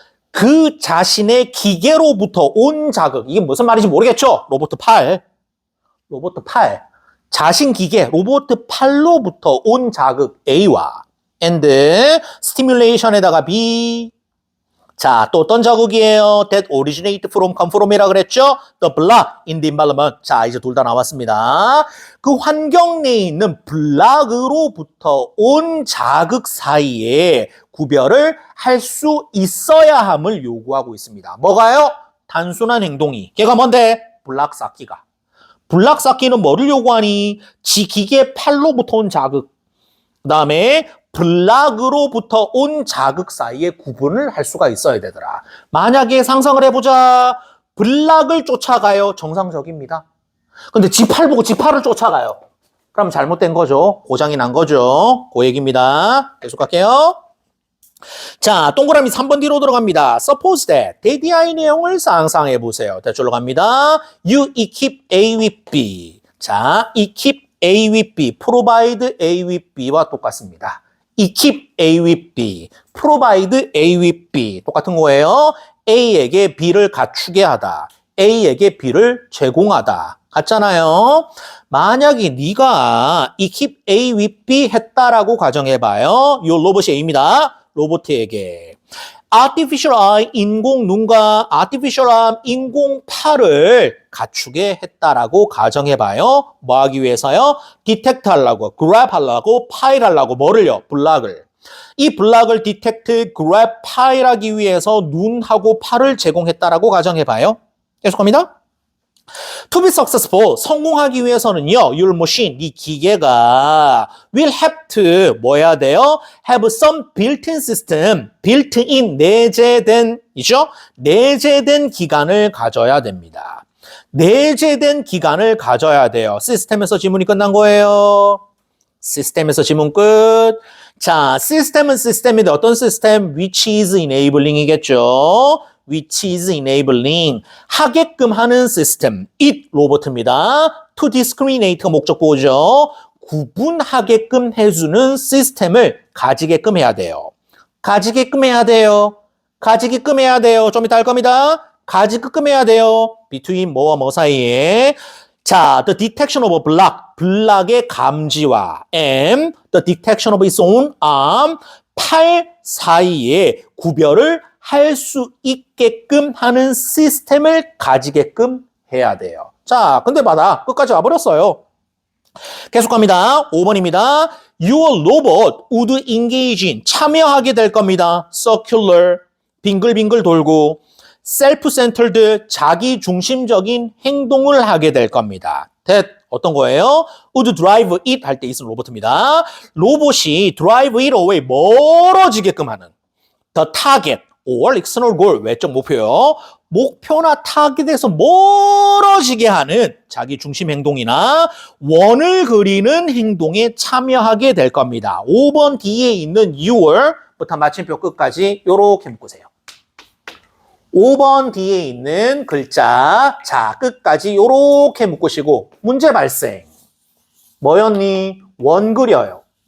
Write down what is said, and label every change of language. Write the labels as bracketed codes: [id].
[ko] 그 자신의 기계로부터 온 자극. 이게 무슨 말인지 모르겠죠? 로봇 팔. 자신 기계, 로봇 팔로부터 온 자극 A와 [en] and stimulation에다가 be. [ko] 자, 또 어떤 자극이에요? [en] That originate from, come from [ko] 이라 그랬죠? [en] The block in the environment. [ko] 자, 이제 둘 다 나왔습니다. 그 환경 내에 있는 블락으로부터 온 자극 사이에 구별을 할 수 있어야 함을 요구하고 있습니다. 뭐가요? 단순한 행동이. 걔가 뭔데? 블락 쌓기가. 블락 쌓기는 뭐를 요구하니? 지 기계 팔로부터 온 자극. 그 다음에 블락으로부터 온 자극 사이에 구분을 할 수가 있어야 되더라. 만약에 상상을 해보자. 블락을 쫓아가요. 정상적입니다. 근데 지팔 보고 지팔을 쫓아가요. 그럼 잘못된 거죠. 고장이 난 거죠. 그 얘기입니다. 계속할게요. 자, 동그라미 3번 뒤로 들어갑니다. [en] Suppose that [ko] 대디아의 내용을 상상해 보세요. 대출로 갑니다. [en] You equip A with B. [ko] 자, [en] equip A with B, provide A with B [ko] 와 똑같습니다. [en] equip A with B, provide A with B [ko] 똑같은 거예요. A에게 B를 갖추게 하다. A에게 B를 제공하다. 같잖아요. 만약에 네가 [en] equip A with B [ko] 했다라고 가정해봐요. 이 로봇이 A입니다. 로봇에게 artificial eye, 인공 눈과 artificial arm, 인공 팔을 갖추게 했다라고 가정해봐요. 뭐 하기 위해서요? detect 하려고, grab 하려고, 파일 하려고, 뭐를요? 블락을. 이 블락을 detect, grab, 파일 하기 위해서 눈하고 팔을 제공했다라고 가정해봐요. 계속합니다. [en] To be successful, [ko] 성공하기 위해서는요, [en] your machine, [ko] 이 기계가 [en] will have to, [ko] 뭐 해야 돼요? [en] have some built-in system, built-in, 내재된, 이죠? [ko] 내재된 기관을 가져야 됩니다. 내재된 기관을 가져야 돼요. 시스템에서 지문이 끝난 거예요. 시스템에서 지문 끝. 자, 시스템은 시스템인데 어떤 시스템? [en] Which is enabling이겠죠. which is enabling [ko] 하게끔 하는 시스템 it 로봇입니다. to discriminate가 목적보호죠. 구분하게끔 해주는 시스템을 가지게끔 해야 돼요. 가지게끔 해야 돼요. 가지게끔 해야 돼요. 좀 이따 할 겁니다. 가지게끔 해야 돼요. between 뭐와 뭐 사이에 자, [en] the detection of a block, [ko] 블락의 감지와 [en] and the detection of its own arm, [ko] 팔 사이에 구별을 할 수 있게끔 하는 시스템을 가지게끔 해야 돼요. 자, 근데 봐라. 끝까지 와버렸어요. 계속합니다. 5번입니다. [en] Your robot would engage in, [ko] 참여하게 될 겁니다. circular, 빙글빙글 돌고 self-centered, 자기중심적인 행동을 하게 될 겁니다. that, 어떤 거예요? [en] would drive it [ko] 할 때 있는 로봇입니다. 로봇이 [en] drive it away, [ko] 멀어지게끔 하는 [en] the target, or external goal, [ko] 외적 목표요. 목표나 타겟에서 멀어지게 하는 자기 중심 행동이나 원을 그리는 행동에 참여하게 될 겁니다. 5번 뒤에 있는 your부터 마침표 끝까지 요렇게 묶으세요. 5번 뒤에 있는 글자 자 끝까지 요렇게 묶으시고 문제 발생. 뭐였니? 원 그려요.